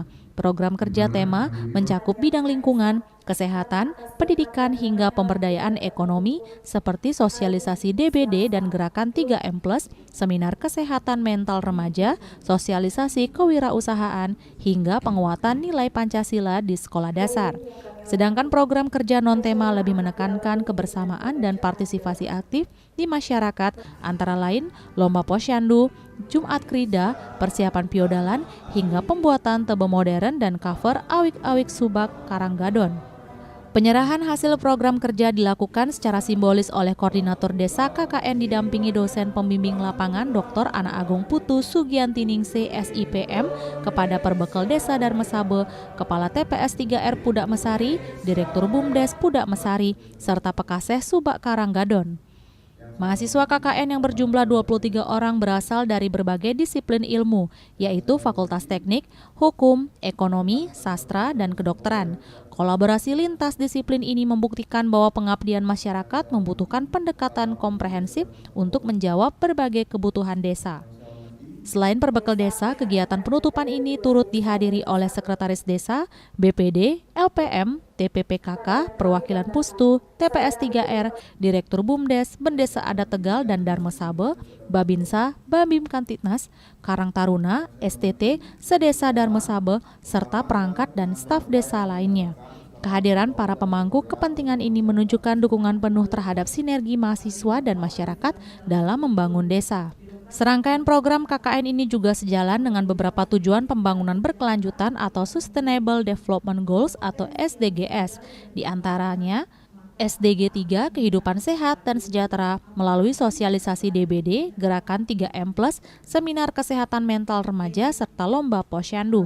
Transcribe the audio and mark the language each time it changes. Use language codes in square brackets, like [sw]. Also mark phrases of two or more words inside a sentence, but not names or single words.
[id] Program kerja tema mencakup bidang lingkungan, kesehatan, pendidikan hingga pemberdayaan ekonomi seperti sosialisasi DBD dan gerakan 3M+, seminar kesehatan mental remaja, sosialisasi kewirausahaan, hingga penguatan nilai Pancasila di sekolah dasar. Sedangkan program kerja non-tema lebih menekankan kebersamaan dan partisipasi aktif di masyarakat, antara lain lomba posyandu, Jumat Krida, persiapan piodalan, hingga pembuatan tebe modern dan cover awik-awik subak Karanggadon. Penyerahan hasil program kerja dilakukan secara simbolis oleh Koordinator Desa KKN didampingi dosen pembimbing lapangan Dr. Ana Agung Putu Sugiantiningsih SIPM kepada Perbekel Desa Darmasabe, Kepala TPS 3R Pudak Mesari, Direktur BUMDes Pudak Mesari, serta Pekaseh Subak Karanggadon. Mahasiswa KKN yang berjumlah 23 orang berasal dari berbagai disiplin ilmu, yaitu Fakultas Teknik, Hukum, Ekonomi, Sastra, dan Kedokteran. Kolaborasi lintas disiplin ini membuktikan bahwa pengabdian masyarakat membutuhkan pendekatan komprehensif untuk menjawab berbagai kebutuhan desa. Selain Perbekel Desa, kegiatan penutupan ini turut dihadiri oleh Sekretaris Desa, BPD, LPM, TPPKK, Perwakilan Pustu, TPS 3R, Direktur BUMDes, Bendesa Adat Tegal dan Darmasabe, Babinsa, Babim Kantitnas, Karang Taruna, STT, Sedesa Darmasabe, serta perangkat dan staf desa lainnya. Kehadiran para pemangku kepentingan ini menunjukkan dukungan penuh terhadap sinergi mahasiswa dan masyarakat dalam membangun desa. Serangkaian program KKN ini juga sejalan dengan beberapa tujuan pembangunan berkelanjutan atau [en] Sustainable Development Goals [id] atau SDGs, di antaranya SDG 3 Kehidupan Sehat dan Sejahtera melalui sosialisasi DBD, gerakan 3M+, seminar kesehatan mental remaja serta lomba posyandu.